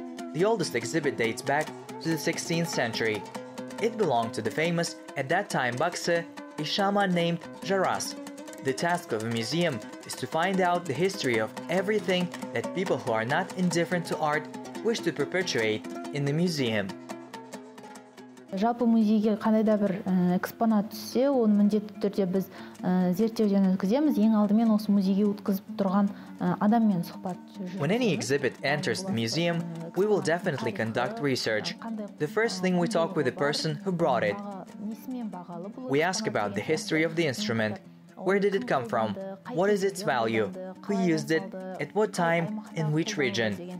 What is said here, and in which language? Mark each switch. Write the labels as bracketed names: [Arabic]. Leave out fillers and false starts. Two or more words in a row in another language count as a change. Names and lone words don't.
[English] The oldest exhibit dates back to the 16th century. It belonged to the famous, at that time Bakse, a shaman named Jaras. The task of a museum is to find out the history of everything that people who are not indifferent to art wish to perpetuate in the museum. [Kazakh] Жалпы музейге қандай да бір экспонат түссе, оны міндетті түрде біз зерттеуден өткіземіз. Ең алдымен осы музейге өткізіп тұрған адаммен сұхбат. [English] When any exhibit enters the museum, we will definitely conduct research. The first thing we talk with the person who brought it. We ask about the history of the instrument. Where did it come from? What is its value? Who used it? At what time? In which region?